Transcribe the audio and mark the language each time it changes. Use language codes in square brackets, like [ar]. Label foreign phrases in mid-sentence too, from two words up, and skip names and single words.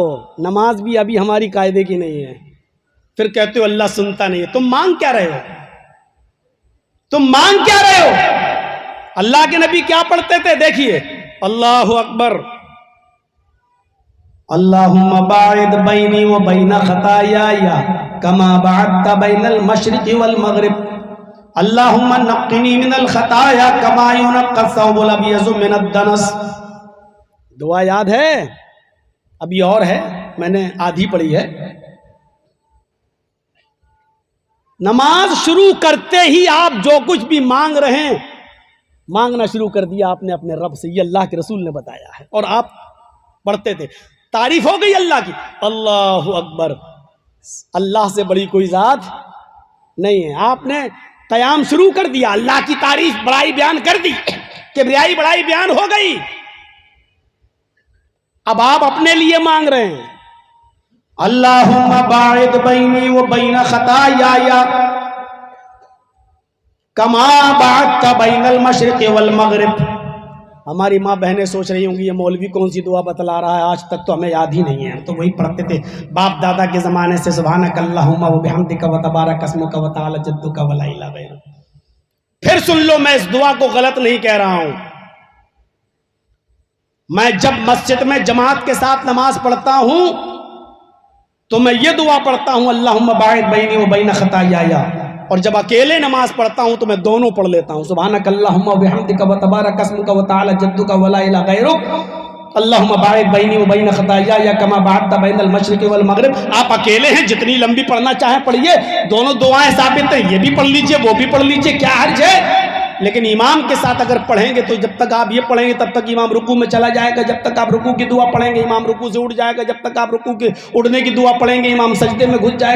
[ur] نماز بھی ابھی ہماری قاعدے کی نہیں ہے، پھر کہتے ہو اللہ سنتا نہیں ہے۔ تم مانگ کیا رہے ہو؟ تم مانگ کیا رہے ہو؟ اللہ کے نبی کیا پڑھتے تھے؟ [ar] دیکھیے، اللہ اکبر، اللہم باعد بینی و بین خطایای کما بعدت بین المشرق والمغرب، اللہم نقنی من الخطایا کما ینقی الثوب الابیض من الدنس۔ [ur] دعا یاد ہے؟ ابھی اور ہے، میں نے آدھی پڑھی ہے۔ نماز شروع کرتے ہی آپ جو کچھ بھی مانگ رہے ہیں مانگنا شروع کر دیا آپ نے اپنے رب سے. یہ اللہ کے رسول نے بتایا ہے اور آپ پڑھتے تھے. تعریف ہو گئی اللہ کی, [ar] اللہ اکبر, [ur] اللہ سے بڑی کوئی ذات نہیں ہے. آپ نے قیام شروع کر دیا, اللہ کی تعریف بڑائی بیان کر دی, کبریائی بڑائی بیان ہو گئی. اب آپ اپنے لیے مانگ رہے ہیں, [ar] اللہم باعد بینی و بین خطایا کما بعدت بین المشرق والمغرب. [ur] ہماری ماں بہنیں سوچ رہی ہوں گی یہ مولوی کون سی دعا بتلا رہا ہے, آج تک تو ہمیں یاد ہی نہیں ہے, تو وہی پڑھتے تھے باپ دادا کے زمانے سے, [ar] سبحانک اللہم و بحمدک و تبارک اسمک و تعالی جدک و لا الہ غیرک. [ur] پھر سن لو, میں اس دعا کو غلط نہیں کہہ رہا ہوں. میں جب مسجد میں جماعت کے ساتھ نماز پڑھتا ہوں تو میں یہ دعا پڑھتا ہوں [ar] اللہم باعد بینی و بین خطایا, [ur] اور جب اکیلے نماز پڑھتا ہوں تو میں دونوں پڑھ لیتا ہوں, [ar] سبحانک اللہم و بحمدک و تبارک اسمک و تعالی جدک و لا الہ غیرک اللہم باعد بینی و بین خطایا کما بعدت بین المشرق والمغرب. [ur] آپ اکیلے ہیں, جتنی لمبی پڑھنا چاہیں پڑھیے, دونوں دعائیں ثابت ہیں, یہ بھی پڑھ لیجئے وہ بھی پڑھ لیجئے, کیا حرج ہے. لیکن امام کے ساتھ اگر پڑھیں گے تو جب تک آپ یہ پڑھیں گے تب تک امام رکوع میں چلا جائے گا, جب تک آپ رکوع کی دعا پڑھیں گے امام رکوع سے اٹھ جائے گا, جب تک آپ رکوع کے اٹھنے کی دعا پڑھیں گے امام سجدے میں گھس جائے گا.